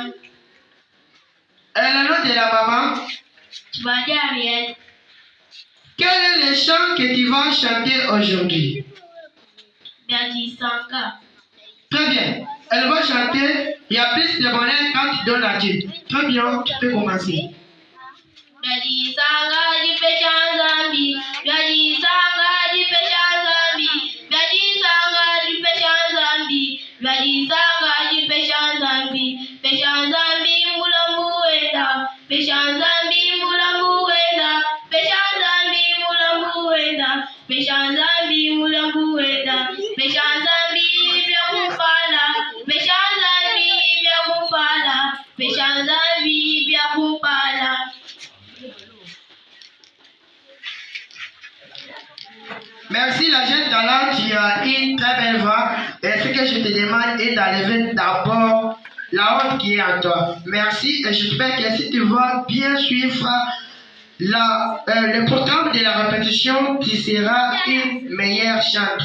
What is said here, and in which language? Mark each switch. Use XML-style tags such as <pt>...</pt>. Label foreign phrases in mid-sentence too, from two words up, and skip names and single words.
<fr>Et le nom de la maman? Tibadi Ariel. Quel est le chant que tu vas chanter aujourd'hui? Biadi Sanka. Très bien. Elle va chanter. Il y a plus de bonheur quand tu donnes à Dieu. Très bien, tu peux commencer.</fr> <lua>Biadi Sanka di Peshan Zambi. Biadi Sanka di Peshan Zambi. Biadi Sanka di Peshan Zambi. Biadi Sanka di Peshan Zambi. Peshan Zambi Mulambuenda. Peshan Zambi Mulambuenda. Peshan Zambi Mulambuenda. Peshan Zambi Mulambuenda. Peshan Zambi Biakupala. Peshan Zambi Biakupala. Peshan Zambi Biakupala.</lua> <fr>Merci la jeune talent, tu as une très belle voix. Et ce que je te demande est d'enlever d'abord la honte qui est en toi. Merci et j'espère que si tu vas bien suivre le programme de la répétition, tu seras une meilleure chanteuse.</fr>